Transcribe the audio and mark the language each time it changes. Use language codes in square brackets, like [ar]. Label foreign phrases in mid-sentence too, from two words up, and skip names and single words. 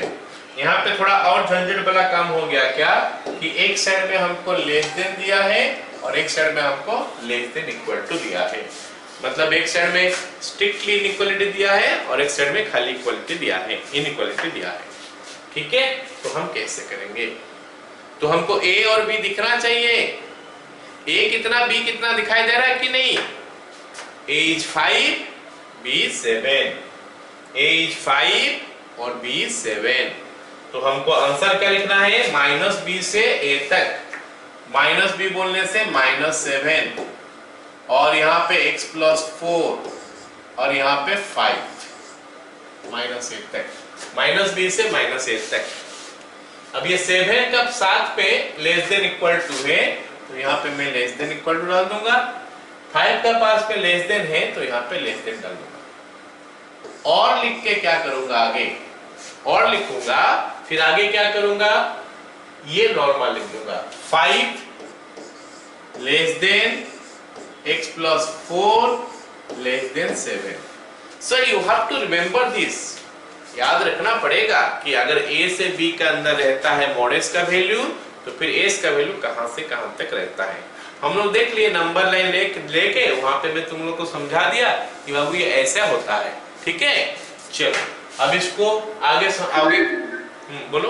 [hi] यहाँ पे थोड़ा और झंझट वाला काम हो गया क्या, कि एक साइड में हमको [en] less than [hi] दिया है और एक साइड में हमको [en] less than equal to [hi] दिया है। मतलब एक साइड में [en] strictly inequality [hi] दिया है और एक साइड में खाली इक्वालिटी दिया है, इनइक्वालिटी दिया है। ठीक है, तो हम कैसे करेंगे, तो हमको a और b दिखना चाहिए। a कितना, b कितना दिखाई दे रहा है कि नहीं। [en] a is 5, b is 7, a is 5 और b is 7। [hi] तो हमको आंसर क्या लिखना है, -b से a तक, -b बोलने से -7 और यहाँ पे x प्लस 4 और यहाँ पे 5 -8 तक, -b से -8 तक। अब ये 7 का साथ पे [en] less than equal to [hi] है, तो यहाँ पे मैं [en] less than equal to [hi] डाल दूंगा। 5 का पास पे [en] less than [hi] है तो यहाँ पे [en] less than [hi] डाल दूंगा। और लिख के क्या करूंगा, आगे और लिखूंगा, फिर आगे क्या करूंगा, ये नॉर्मल लिख दूंगा। [en] 5 less than x plus 4 less than 7। So you have to remember this, [hi] याद रखना पड़ेगा कि अगर a से b का अंदर रहता है मॉड x का वैल्यू, तो फिर s का वैल्यू कहां से कहां तक रहता है। हम लोग देख लिए नंबर लाइन लेके वहां पे मैं तुम लोग को समझा दिया कि बाबू ये ऐसा होता है। ठीक है, चलो अब इसको आगे बोलो।